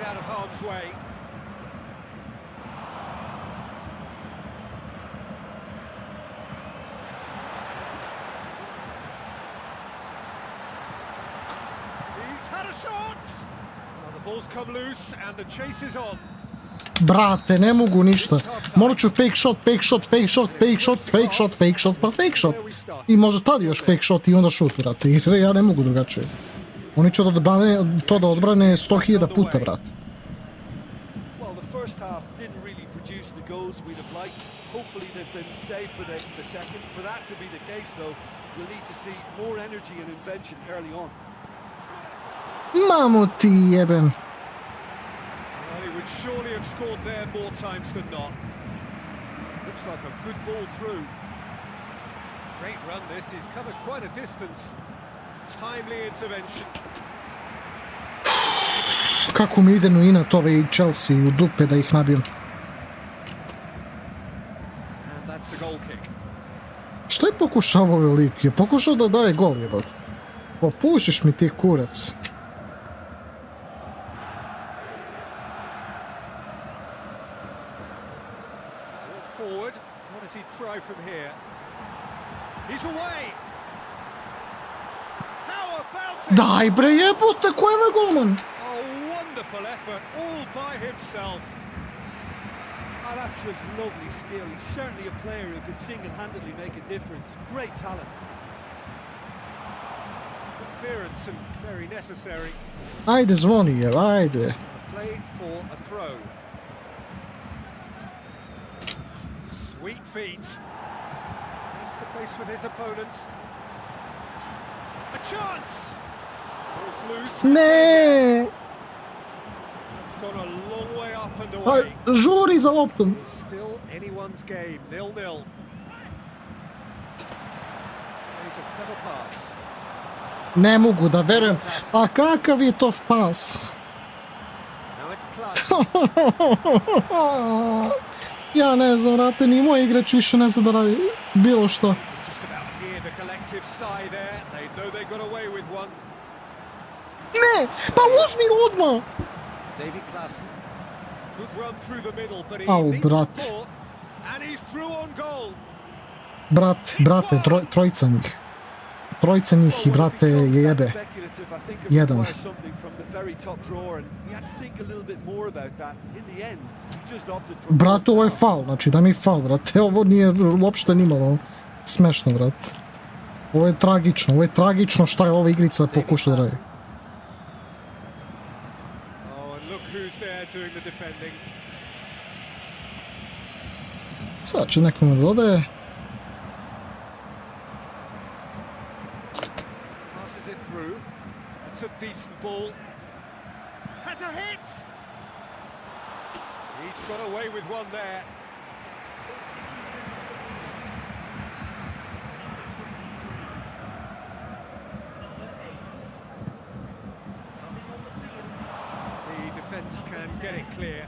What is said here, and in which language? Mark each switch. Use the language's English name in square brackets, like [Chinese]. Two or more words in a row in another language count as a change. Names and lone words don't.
[English] harm's way. He's had a shot. Well, the ball's come loose and the chase is on. [Serbian] Brate, ne mogu ništa. Morat ću [English] fake shot, fake shot, fake shot, fake shot, fake shot, fake shot, pa fake shot. [Serbian] I možda tad još [English] fake shot [Serbian] i onda shoot, brate. Jer ja ne mogu drugačije. Oni će to da odbrane 100.000 puta, brate. [English] Well, the first half didn't really produce the goals we'd have liked. Hopefully they've been safe for the second. For that to be the case, though, we'll need to see more energy and invention early on. [Serbian] Mamu ti jebem. [English] Well, he would surely have scored there more times than not. Looks like a good ball through. Great run this, he's covered quite a distance. Timely intervention. [Serbian] Kako mi ide no inat ovaj Chelsea u dupe da ih nabijem. [English] And that's a goal kick. [Serbian] Što je pokušavao ovaj lik? Je pokušao da daje gol, jebot. Popušiš mi ti kurac. [English] Forward, what does he try from here? He's away! How about it? [Serbian] Daj bre jebote, ko je ovaj golman? [English] A wonderful effort, all by himself. Oh, that's just lovely skill. He's certainly a player who can single-handedly make a difference. Great talent. Good clearance and very necessary. [Serbian] Ajde zvoni je, ajde. [English] Play for a throw. Sweet feet. Face to face with his opponent. A chance! Ball's loose. [Serbian] Ne! [English] It's gone a long way up and [Serbian] Aj, [English] away. [Serbian] žuri za loptom. [English] It's still anyone's game, 0-0. Plays a clever pass. [Serbian] Ne mogu da verujem. A kakav je to pas? [English] Now it's Clutch. [Serbian] Ja ne znam, vrate, ni moj igrač više ne zna da radi bilo što. [English] Just about here, the collective sigh there. They know they got away with one. [Serbian] Ne, pa uzmi odmah! [English] David Klassen. Good run through the middle, but he [Serbian] Au, [English] needs [Serbian] brat. [English] support. And he's through on goal. [Serbian] Brate, trojica njih. Trojica njih i brate je jebe. Jedan. Brate, ovo je faul, znači da mi je faul, brate. Ovo nije uopšte nimalo smešno, brate. Ovo je tragično šta je ova igrica pokušao da radi. [English] Oh, and look who's there doing the defending. [Serbian] Sad će nekome da dodaje. [English] Passes it through. It's a decent ball. Has a hit! He's got away with one there. The defence can get it clear.